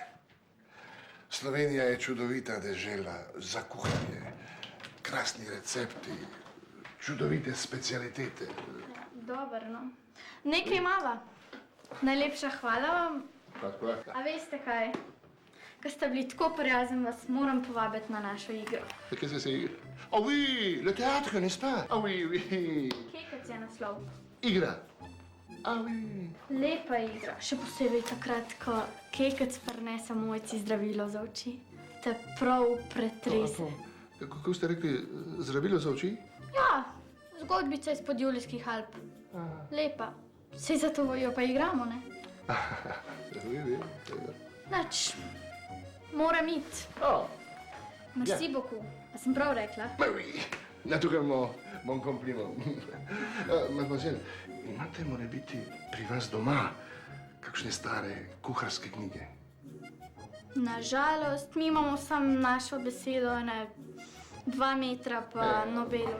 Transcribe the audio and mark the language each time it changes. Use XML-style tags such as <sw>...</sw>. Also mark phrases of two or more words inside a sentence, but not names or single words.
<sl>Slovenija je čudovita dežela za kuhanje. Krasni recepti, čudovite specialitete. Dobro, no. Nekaj imava. Najlepša hvala vam. A veste kaj? Ko ste bili tako prijazni, vas moram povabiti na našo igro.</sl> <fr>Qu'est-ce que c'est? Oh oui, le théâtre, n'est-ce pas? Ah oui.</fr> <sl>Kekec je naslov. Igra.</sl> <fr>Ah oui.</fr> <sl>Lepa igra, še posebej takrat, ko kekec prinese mojci zdravilo za oči. Te prav pretrese. Kako ste rekli, zdravilo za oči? Ja, zgodbica izpod Julijskih Alp. Lepa. Sej zato jo pa igramo, ne?</sl> <fr>Oui.</fr> <sl>Nač, moram iti.</sl> <fr>Merci beaucoup.</fr> <sl>A sem prav rekla?</sl> <fr>Oui, naturellement, mon compliment. Mademoiselle,</fr> <sl>imate morebiti pri vas doma kakšne stare kuharske knjige? Nažalost, mi imamo samo našo besedo, ne 2 metra pa Nobelov.</sl>